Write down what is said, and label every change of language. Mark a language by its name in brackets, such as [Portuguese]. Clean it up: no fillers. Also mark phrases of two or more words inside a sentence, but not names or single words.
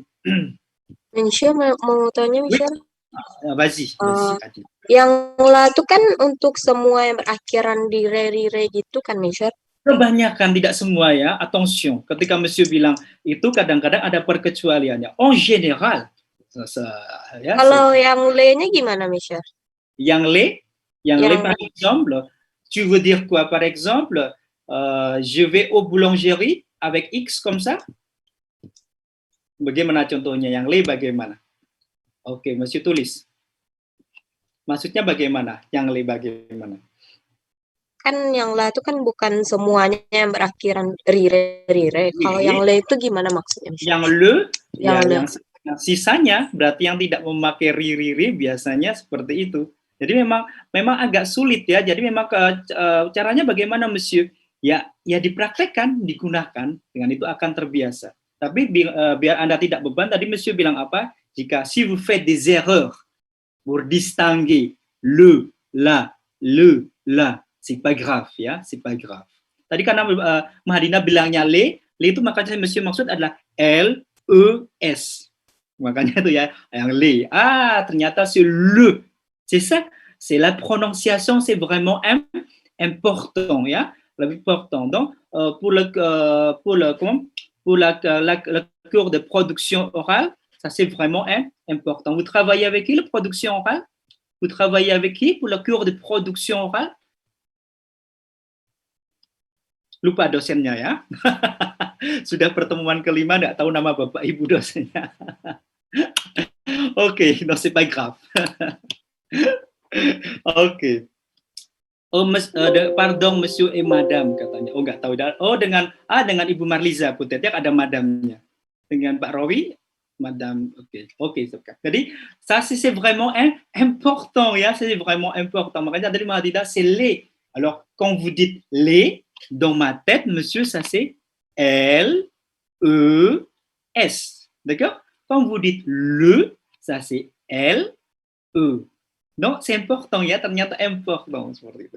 [Indonesian] Monsieur mau tanya, Monsieur? [French] Vas-y. [Indonesian] Yang la itu kan untuk semua yang berakhiran di re gitu kan, Monsieur? Kebanyakan, tidak semua ya. Attention, ketika Monsieur bilang itu kadang-kadang ada perkecualiannya. [French] En général. [Indonesian] Ya, kalau yang le-nya gimana, Monsieur? [French] Yang le par exemple, tu veux dire quoi? Par exemple, je vais au boulangerie avec X comme ça? [Indonesian] Bagaimana contohnya? Yang le bagaimana? Oke, Monsieur tulis. Maksudnya bagaimana? Yang le bagaimana? Kan yang la itu kan bukan semuanya yang berakhiran rire. Kalau yang le itu gimana maksudnya? Yang le, yang sisanya berarti yang tidak memakai riri biasanya seperti itu. Jadi memang agak sulit ya. Jadi memang caranya bagaimana, Monsieur? Ya dipraktekkan, digunakan, dengan itu akan terbiasa. Tapi biar Anda tidak beban, tadi Monsieur bilang apa? [French] Jika si vous faites des erreurs pour distinguer le, la, c'est pas grave ya, c'est pas grave. [Indonesian] Tadi karena Mahadina bilangnya le itu makanya Monsieur maksud adalah L, E, S. Makanya itu ya, yang le. Ternyata [French] c'est le. C'est ça, c'est la prononciation, c'est vraiment important ya, lebih important. Donc pour le cours de production orale, ça c'est vraiment important. Vous travaillez avec qui, la production orale? Vous travaillez avec qui pour le cours de production orale? [Indonesian] Lupa dosennya ya. Sudah pertemuan kelima, nggak tahu nama bapak ibu dosennya. Oke, [French] non c'est pas grave. Oke. Pardon, Monsieur et Madame katanya. [Indonesian] Nggak tahu. Dengan Ibu Marliza Putetnya ada madamnya. Dengan Pak Rowi, Madame. Oke. [French] Jadi ça c'est vraiment important ya, c'est vraiment important. [Indonesian] Makanya tadi Mahadida [French] c'est les. Alors quand vous dites les, dans ma tête, Monsieur, ça c'est L, E, S. D'accord? Quand vous dites le, ça c'est L, E. Donc, c'est important, [Indonesian] ya, ternyata important seperti itu.